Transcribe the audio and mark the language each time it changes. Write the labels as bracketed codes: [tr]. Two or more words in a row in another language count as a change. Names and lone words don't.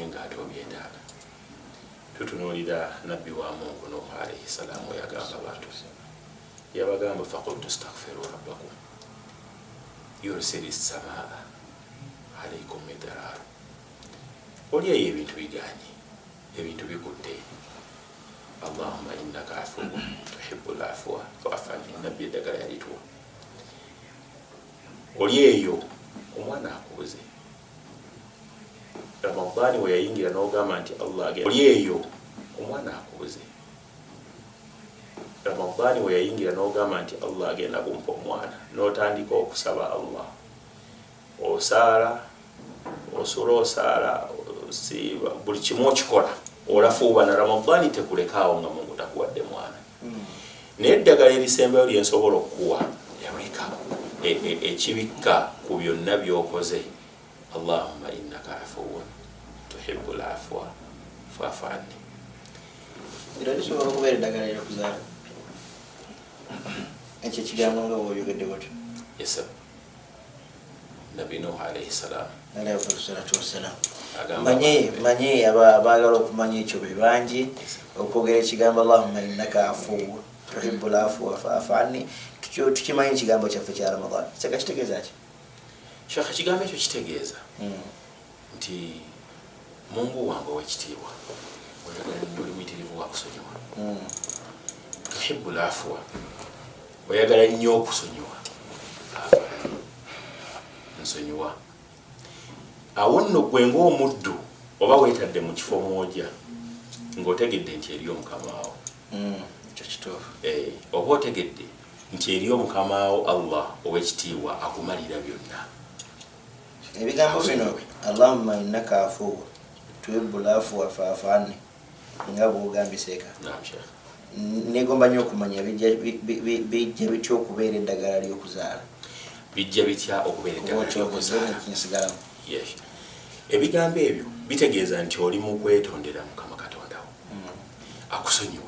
[lg] ng'ate obyetaaga tutunuulira nabbi wa Mungu Nuhu [ar] عليه السلام [lg] yagamba bantu yabagamba [ar] فقلت استغفروا ربكم يرسل السماء عليكم مدرارا [lg] oli eyo ebintu biganye ebintu bikudde [ar] اللهم إنك عفو تحب العفو فاعف عني [lg] nabbi eddagala yalituwa oli eyo omwana akuze Ramadani we yayingira n'ogamba nti Allah agenda oli eyo omwana akuze Ramadani we yayingira n'ogamba nti Allah agenda kumpa omwana n'otandika okusaba Allah osaala osula osaala osiiba buli kimu okikola olafuuba na Ramadani tekulekaawo nga Mungu takuwadde mwana naye eddagala erisembayo lyensobola okukuwa yaweka ekibikka ku byonna by'okoze [ar] اللهم إنك عفو تحب العفو فاعف عني. [lg] Era lisobola okubeera eddagala ly'okuzaala ekyo ekigambo nga bw'oyogedde bwotyo. Yes, [ar] نبي نوح عليه السلام عليه الصلاة والسلام [lg] manyi abaagala okumanya ekyo be bangi okwogera ekigambo [ar] اللهم إنك عفو تحب العفو فاعف عني [lg] tukimanyi ekigambo kyaffe kya Ramadan kyaka kitegeeza ki? Shekh, ekigambo ekyo kitegeeza nti Mungu wange ow'ekitiibwa oyagala nnyo oli muyitirivu wa kusonyiwa. [ar] تحب العفو [lg] oyagala nnyo okusonyiwa. Nsonyiwa. Awo nno gwe ng'omuddu oba weetadde mu kifo mw'ojja ng'otegedde nti eri omukama wo. Ekyo kituufu. Oba otegedde nti eri omukama wo Allah ow'ekitiibwa akumalira byonna. Ebigambo bino [ar] اللهم إنك عفو تحب العفو فاعف عني [lg] nga bw'ogambye seeka. Naam Sheikh. Negomba nnyo okumanya bijja bitya okubeera eddagala ly'okuzaala. Bijja bitya okubeera eddagala ly'okuzaala. Yes. Ebigambo ebyo bitegeeza nti oli mu kwetondera Mukama Katonda wo akusonyiwe.